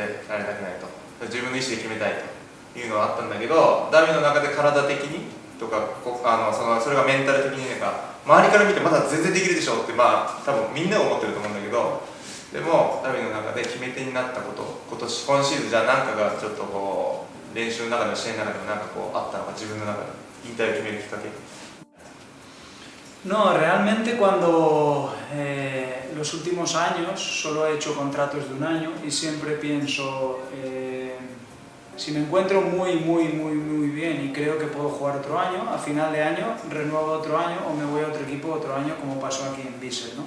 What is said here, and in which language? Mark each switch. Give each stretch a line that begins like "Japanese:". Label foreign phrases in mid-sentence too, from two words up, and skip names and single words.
Japanese: られたくないと、自分の意思で決めたいというのはあったんだけど、ダビの中で体的にとかそれがメンタル的になんか周りから見てまだ全然できるでしょって、まあ多分みんな思ってると思うんだけど、でもダビの中で決め手になったこと、今シーズンじゃあ何かがちょっとこう練習の中でも試合の中でも何かこうあったのか、自分の中で引退を決めるきっかけ。
Spanish: No, realmente cuando los últimos años solo he hecho contratos de un año y siempre pienso, si me encuentro muy bien y creo que puedo jugar otro año, a final de año renuevo otro año o me voy a otro equipo otro año, como pasó aquí en Vissel, ¿no?